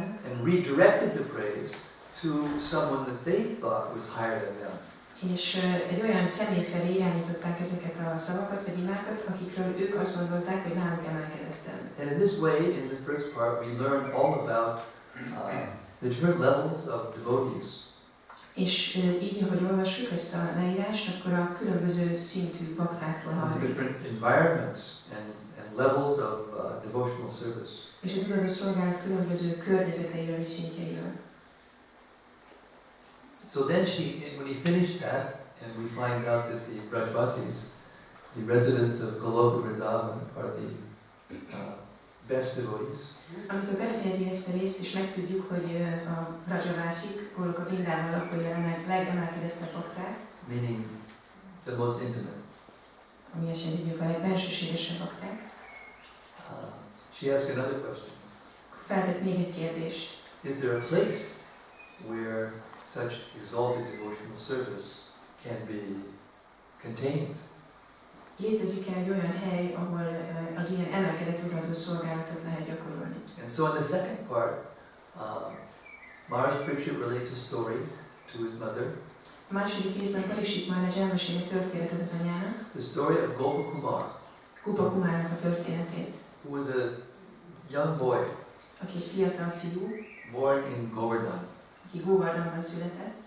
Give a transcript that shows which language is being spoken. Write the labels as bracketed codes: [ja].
[en] and redirected the praise to someone that they thought was higher than them. [hu] És egy olyan személy felé irányították ezeket a szavakat, vagy imákat, akikről ők azt gondolták, hogy náluk emelkedettem. [en] And in this way, in the first part, we learn all about the different levels of devotees. [hu] És így, ahogy olvassuk ezt a leírást, akkor a különböző szintű baktákról hallunk. [en] Different environments and levels of devotional service. [hu] És az uraló szolgálat különböző környezeteiről és szintjeiről. [en] So then when he finished that, and we find out that the Brajvasis, the residents of Goloka Vrindavan, are the best devotees. [hu] Amikor befejezi ezt a részt, és megtudjuk, hogy a Brajvásik, Goloka Vrindában lakói a legemelkedettebb bakták, [en] meaning the most intimate. [hu] Ami azt jelenti, hogy a legbensőségesebb bakták. [en] She asked another question. [hu] Feltett még egy kérdést. [en] Is there a place where such exalted devotional service can be contained? [hu] Létezik egy olyan hely, ahol az ilyen emelkedett odaadó szolgálatot lehet gyakorolni. [en] And so in the second part, Maharaj Parikshit relates a story to his mother. [hu] A második részben Parikshit Maharaj elmesél egy történetet az anyának. [en] The story of Gopakumar. [hu] Gopakumarnak a történetét. [en] Who was a young boy. [hu] Aki egy fiatal fiú. [en] Born in Govardhan. [hu] Aki Govardhanban született.